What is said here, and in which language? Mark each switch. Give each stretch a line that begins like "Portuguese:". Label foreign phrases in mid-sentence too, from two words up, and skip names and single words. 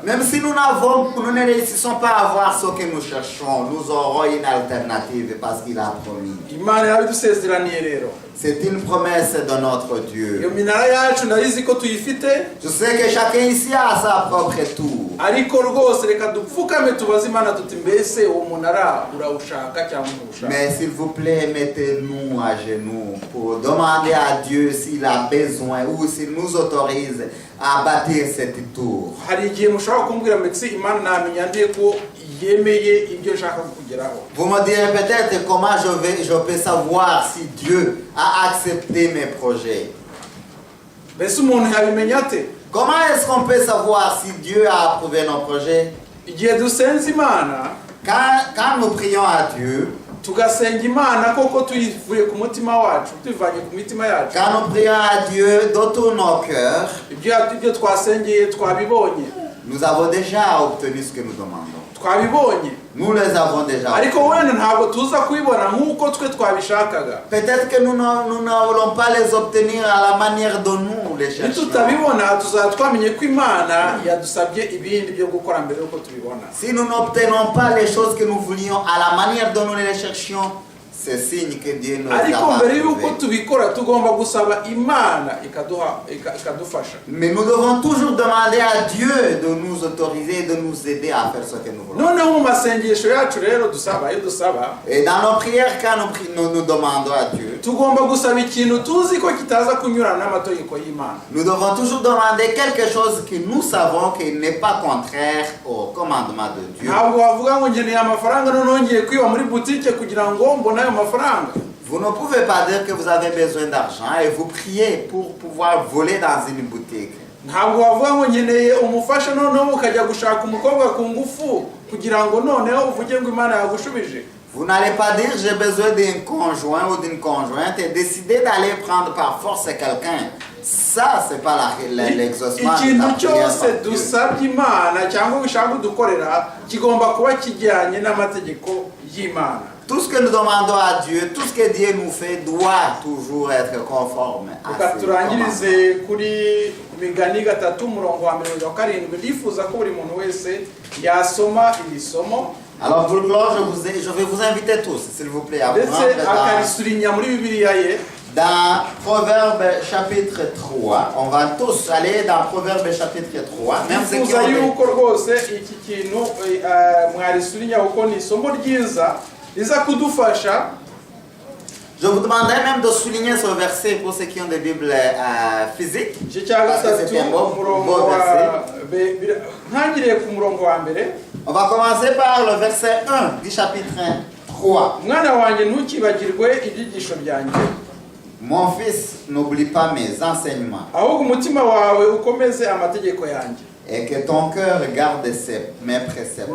French: Même si nous ne réussissons pas à avoir ce que nous cherchons, nous aurons une alternative parce qu'il a promis.
Kinyarwanda: Imana yabidusezeraniye rero.
French: C'est une promesse de notre Dieu.
Kinyarwanda: Iyo minara yacu ndayizi ko tuyifite.
French: Je sais que chacun ici a sa propre tour.
Kinyarwanda: Ariko rwose reka dupfukame tubaze Imana tuti mbese uwo munara urawushaka cyangwa ntushaka.
French: Mais s'il vous plaît, mettez-nous à genoux pour demander à Dieu s'il a besoin ou s'il nous autorise à bâtir cette tour.
Kinyarwanda: Hari igihe mushobora kumbwira mbese Imana namenya ndiye ko yemeye ibyo nshaka kugeraho.
French: Vous me direz peut-être comment je peux savoir si Dieu a accepté mes projets.
Kinyarwanda: Mbese umuntu yabimenya ate?
French: Comment est-ce qu'on peut savoir si Dieu a approuvé nos projets?
Kinyarwanda: Igihe dusenze Imana,
French: Quand nous prions à Dieu,
Kinyarwanda: tugasenga Imana koko tuyivuye ku mutima wacu, tuvanye ku mitima yacu.
French: quand nous prions à Dieu de tout nos cœurs,
Kinyarwanda: Ibyo twasengeye twabibonye.
French: nous avons déjà obtenu ce que nous demandons.
Kinyarwanda: Twabibonye.
French: Nous les avons déjà
Kinyarwanda: Ariko
French: obtenus.
Kinyarwanda: wenda ntabwo tuza kubibona nk'uko twe twabishakaga.
French: Peut-être que nous ne voulons pas les obtenir à la manière dont nous les cherchons.
Kinyarwanda: Nitutabibona tuzaba twamenye ko Imana yadusabye ibindi byo gukora mbere yuko tubibona.
French: Si nous n'obtenons pas les choses que nous voulions à la manière dont nous les cherchions, c'est signe que Dieu nous a
Kinyarwanda: Ariko
French: pas
Kinyarwanda: mbere yuko
French: approuvé.
Kinyarwanda: tubikora tugomba gusaba Imana ikadufasha.
French: Mais nous devons toujours demander à Dieu de nous autoriser, de nous aider à faire ce que nous voulons.
Kinyarwanda: Noneho mu masengesho yacu rero iyo dusaba
French: Et dans nos prières, quand nous demandons à Dieu,
Kinyarwanda: tugomba gusaba ikintu tuzi ko kitaza kunyurana n'amategeko y'Imana.
French: nous devons toujours demander quelque chose que nous savons qu'il n'est pas contraire au commandement de Dieu.
Kinyarwanda: Ntabwo wavuga ngo ngeneye amafaranga noneho ngiye kwiba muri butike kugira ngo mbone ayo mafaranga.
French: Vous ne pouvez pas dire que vous avez besoin d'argent et vous priez pour pouvoir voler dans une boutique.
Kinyarwanda: Ntabwo wavuga ngo ngeneye umufasha noneho ukajya gushaka umukobwa ku ngufu kugira ngo noneho uvuge ngo Imana yagushubije.
French: Vous n'allez pas dire j'ai besoin d'un conjoint ou d'une conjointe et décider d'aller prendre par force quelqu'un. Ça, c'est pas l'exaucement de
Kinyarwanda: Ikintu
French: ta prière.
Kinyarwanda: cyose dusabye Imana cyangwa ushaka kudukorera kigomba kuba kijyanye n'amategeko y'Imana.
French: Tout ce que nous demandons à Dieu, tout ce que Dieu nous fait doit toujours être conforme à ses commandements.
Kinyarwanda: Turangirize kuri Migani 3:7 ndifuza ko buri muntu wese yasoma iri somo.
French: Alors pour le clore, je vais vous inviter tous, s'il vous plaît, à
Kinyarwanda: Ndetse
French: prendre
Kinyarwanda: akarisurinya muri Bibiliya ye.
French: dans Proverbe chapitre 3. On va tous aller dans Proverbe chapitre 3. Même ceux qui
Kinyarwanda: Ndifuza
French: ont
Kinyarwanda: yuko rwose iki kintu mwarisurinya kuko ni isomo ryiza riza kudufasha.
French: Je vous demanderai même de souligner ce verset pour ceux qui ont des Bibles physiques. Parce que c'est un beau verset.
Kinyarwanda: Ntangiriye ku murongo wa mbere.
French: On va commencer par le verset 1 du chapitre 3.
Kinyarwanda: Mwana wanjye ntukibagirwe ibyigisho byanjye.
French: Mon fils, n'oublie pas mes enseignements.
Kinyarwanda: Ahubwo umutima wawe ukomeze amategeko yanjye.
French: Et que ton cœur garde mes préceptes.